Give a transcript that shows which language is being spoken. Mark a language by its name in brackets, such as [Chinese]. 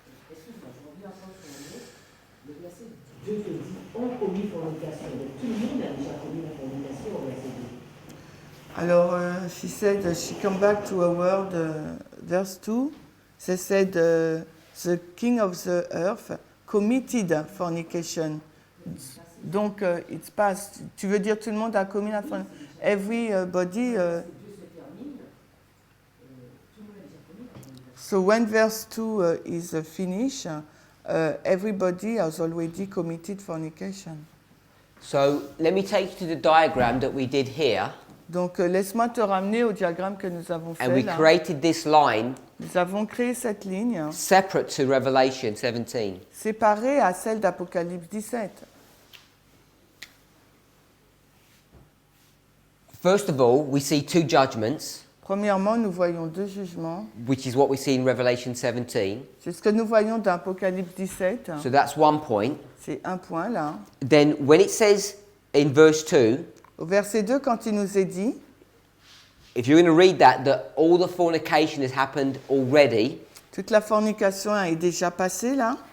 [French] Excuse-moi, je reviens encore sur le mot. Le verset 2 te dit ont commis fornication. Donc tout le monde a déjà commis la fornication au verset 2. Alors, [English] she said she come back to a word, verse 2. She said the king of the earth committed fornication. [French] Donc, [English] it's past. [French] Tu veux dire tout le monde a commis la fornication? [English] Everybody. So when verse 2 is finished, everybody has already committed fornication. So let me take you to the diagram that we did here. [French] Donc laisse-moi te ramener au diagramme que nous avons [English] And [French] fait [English] we [French] là. [English] created this line [French] Nous avons créé cette ligne [English] separate to Revelation 17. [French] séparée à celle d'Apocalypse 17. [English] First of all, we see two judgments, [French] Premièrement, nous voyons deux jugements. [English] which is what we see in Revelation 17. [French] C'est ce que nous voyons dans Apocalypse 17. [English] So that's one point. [French] C'est un point là. [English] Then when it says in verse 2, [French] Au verset 2, quand il nous est dit, [English] if you're going to read that all the fornication has happened already, [French] toute la fornication est déjà passée là.